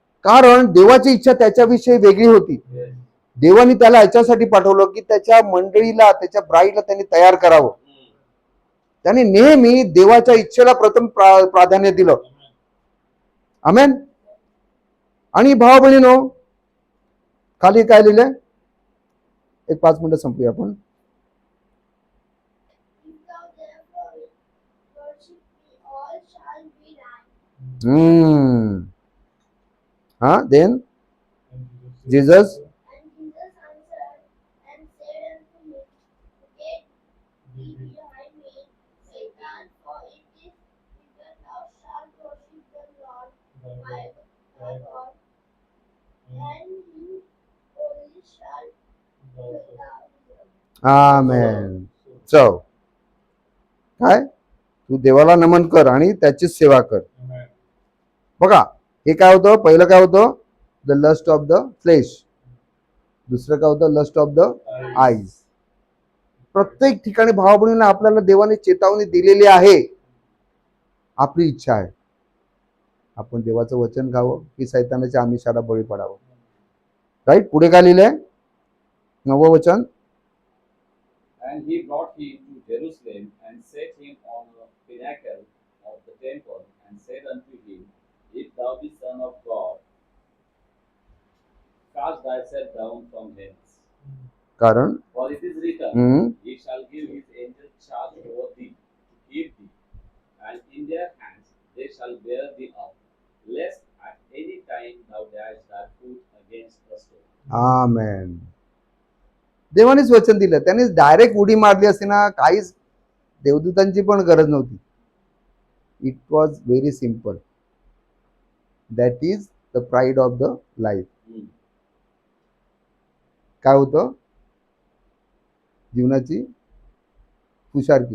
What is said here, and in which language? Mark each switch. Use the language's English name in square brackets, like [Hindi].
[Marathi] कारण देवाची इच्छा त्याच्याविषयी वेगळी होती. देवाने त्याला याच्यासाठी पाठवलं की त्याच्या मंडळीला, त्याच्या ब्राईडला त्यांनी तयार करावं. त्याने नेहमी देवाच्या इच्छेला प्रथम प्राधान्य दिलं. आमेन. आणि भाव बहिणीनो, खाली काय लिहिलंय, एक 5 मिनिटं संपूया आपण. [English] If thou therefore worship me, all shall be thine. then And Jesus And Jesus answered and said unto him, Get thee behind me, Satan, for it is written, Thou shalt worship the Lord thy God, and him only shalt thou serve. Amen. [Marathi] So काय तू देवाला नमन कर आणि त्याचीच सेवा कर. [English] Amen. [Marathi] बघा हे काय होतं, पहिलं काय होतं, [English] the lust of the flesh, [Marathi] दुसरं काय होतं, [English] Lust of the eyes. [Marathi] प्रत्येक ठिकाणी भावा बहिणींना आपल्याला देवाने चेतावणी दिलेली आहे. आपली इच्छा आहे आपण देवाचं वचन खावं की सैतानाच्या आमिषाला बळी पडावं. राईट. पुढे काय लिहिलंय 9वं वचन. [English] And he brought him to Jerusalem and set him on a pinnacle of the temple and said unto him, If thou be Son of God, cast thyself down from hence. [Marathi] कारण [English] For it is written, hmm, He shall give his angels charge over thee to keep thee, and in their hands they shall bear thee up, lest at any time thou dash thy foot against a stone. [Marathi] आमेन. देवानेच वचन दिलं. त्याने direct उडी मारली असती ना, काहीच देवदूतांची पण गरज नव्हती. [English] It was very simple. That is the pride of the life. Hmm. [Marathi] काय होतं, जीवनाची फुशारकी,